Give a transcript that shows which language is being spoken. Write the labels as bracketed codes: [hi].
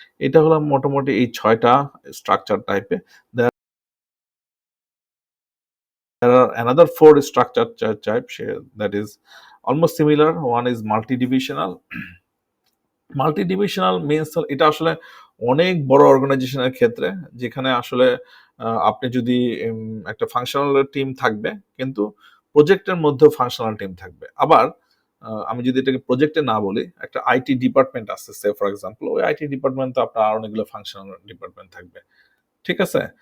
[bn] এটা হলো মোটামুটি এই ৬টা স্ট্রাকচার টাইপে। [en] There are another 4 structure types that is almost similar. One is multi-divisional. [bn] Multi-divisional means এটা আসলে অনেক বড় অর্গানাইজেশনের ক্ষেত্রে, যেখানে আসলে আপনি যদি একটা ফাংশনাল টিম থাকবে, কিন্তু প্রজেক্টের মধ্যেও ফাংশনাল টিম থাকবে। আবার আমি যদি এটাকে প্রজেক্টে না বলি, একটা আইটি ডিপার্টমেন্ট আছে [en] say for example, [bn] ওই আইটি ডিপার্টমেন্ট তো আপনার অনেকগুলো ফাংশনাল ডিপার্টমেন্ট থাকবে। ঠিক আছে?